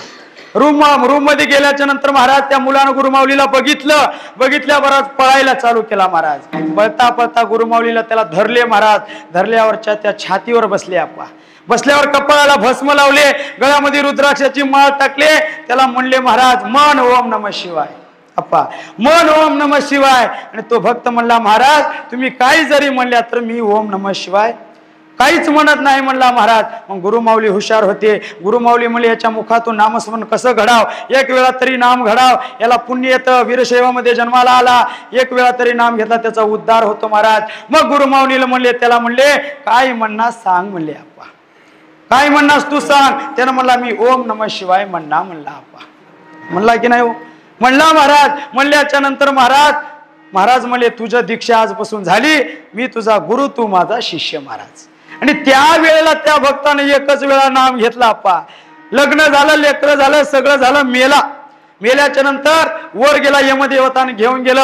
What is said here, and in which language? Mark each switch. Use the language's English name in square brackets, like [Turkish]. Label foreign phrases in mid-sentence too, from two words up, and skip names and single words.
[Marathi] रूम मध्ये गेल्याच्या नंतर महाराज त्या मुलानं गुरुमाऊलीला बघितल्याबरोबर पळायला चालू केला. महाराज पळता गुरुमाऊलीला त्याला धरले. महाराज धरल्यावरच्या त्या छातीवर बसले. आप्पा बसल्यावर कपाळाला भस्म लावले, गळ्यामध्ये रुद्राक्षाची माळ टाकले. त्याला म्हणले, महाराज मन [Sanskrit] ओम नमः शिवाय. [Marathi] अप्पा मन [Sanskrit] ओम नमः शिवाय. [Marathi] आणि तो भक्त म्हणला, महाराज तुम्ही काही जरी म्हणल्या तर मी [Sanskrit] ओम नमः शिवाय [Marathi] काहीच म्हणत नाही म्हणला महाराज. मग गुरुमाऊली हुशार होते. गुरुमाऊली म्हणले, याच्या मुखातून नामस्मरण कसं घडाव, एक वेळा तरी नाम घडाव, याला पुण्य येतं, वीरशैवामध्ये जन्माला आला, एक वेळा तरी नाम घेतला त्याचा उद्धार होतो महाराज. मग गुरुमाऊलीला म्हणले, त्याला म्हणले काय म्हणणार सांग म्हणले. आप्पा काय म्हणणास तू सांग. त्यानं म्हणला, मी [Sanskrit] ओम नमः शिवाय [Marathi] म्हणला. आप्पा म्हणला की नाही हो, म्हणला महाराज. म्हणल्याच्या नंतर महाराज म्हणले, तुझ्या दीक्षा आजपासून झाली, मी तुझा गुरु, तू माझा शिष्य महाराज. आणि त्या वेळेला त्या भक्ताने एकच वेळा नाम घेतला. आप्पा लग्न झालं, लेकरं झालं, सगळं झालं. मेल्याच्या नंतर वर गेला, यमदेवताने घेऊन गेलं.